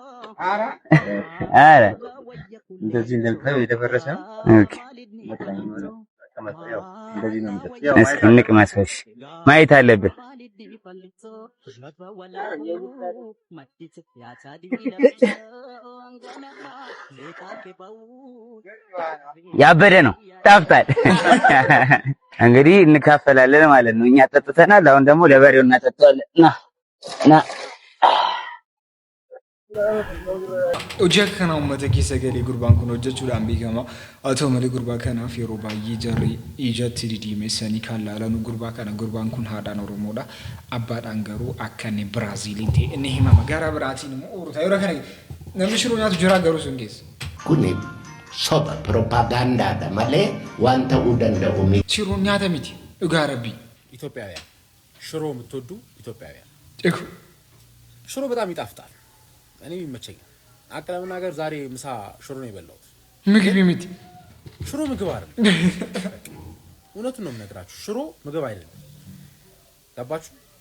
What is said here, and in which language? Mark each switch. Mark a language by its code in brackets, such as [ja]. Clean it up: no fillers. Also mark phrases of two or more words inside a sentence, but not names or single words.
[am] አረ እንደዚህ እንደምታየው የተፈረሰ ነው። ኦኬ እንደዚህ ነው የሚጠጣው። እስኪ እንቅመሰሽ ማየት አለብን። ያበደ ነው ጣፍጣል። እንግዲህ እንካፈላለን ማለት ነው። እኛ ጠጥተናል። አሁን ደግሞ ለበሬው እናጠጣዋለን። ና [om] Ojja kana uummata keessa galee gurbaan kun hojjechuudhaan beekama. Atoo malee gurbaa kanaaf yeroo baay'ee jarri ijatti didiimessanii kan laalan gurbaan kun haadhaan Oromoodha. Abbaadhaan garuu akka inni Biraaziiliin ta'e inni himama. Gara biraatiin immoo oruta yeroo kana namni shiroo nyaatu jira garuu sun keessa. Kuni soba propaagandaadha malee waan ta'uu danda'u miti. Shiroo nyaata miti dhugaa rabbii. [am] ኢትዮጵያውያን ሽሮ የምትወዱ ኢትዮጵያውያን ሽሮ በጣም ይጣፍጣል። እኔ ይመቸኛል። አቅለምና ሀገር ዛሬ ምሳ ሽሮ ነው የበላሁት። ምግብ ይምት ሽሮ ምግብ አይደለም። እውነቱን ነው የምነግራችሁ። ሽሮ ምግብ አይደለም። ገባችሁ?